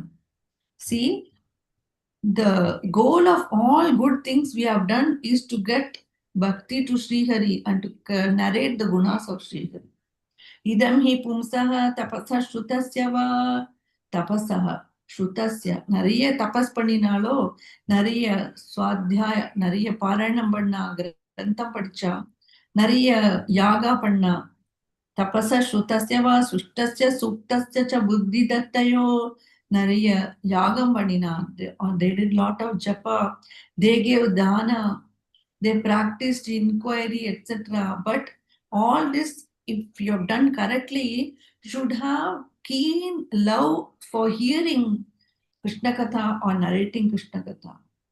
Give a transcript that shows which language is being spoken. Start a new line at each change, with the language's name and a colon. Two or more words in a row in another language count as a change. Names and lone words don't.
English: See, the goal of all good things we have done is to get bhakti to Sri Hari and to narrate the gunas of Sri Hari.
Sanskrit: इदं हि पुंसः तपस श्रुतस्य वा. तपसः श्रुतस्य.
Tamil: நிறைய தபஸ் பண்ணினாலோ, நிறைய சுவாத்தியாய, நிறைய பாராயணம் பண்ணா, கிரந்தம் படிச்சா, நிறைய யாகா பண்ணா,
Sanskrit: तपस श्रुतस्य वा सुष्टस्य सूक्तस्य च बुद्धि दत्तयो,
Tamil: நிறைய யாகம் பண்ணினா,
English: they did lot of japa, they gave dana, they practiced inquiry, etc. But all this, if you have done correctly, you should have keen love for hearing Krishna Katha or narrating Krishna Katha.